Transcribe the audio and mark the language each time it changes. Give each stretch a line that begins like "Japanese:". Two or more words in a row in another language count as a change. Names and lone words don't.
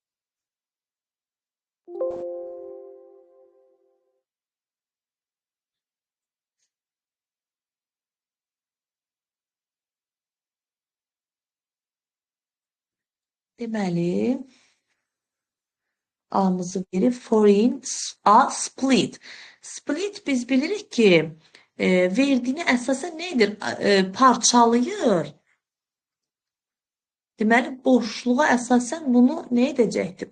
Azerbaijani: Deməli, A-mızı verib,
English: foreign, A, split.
Azerbaijani: Split biz bilirik ki, verdiyini əsasən nədir? Parçalayır. Deməli, boşluğa əsasən bunu nə edəcəkdir?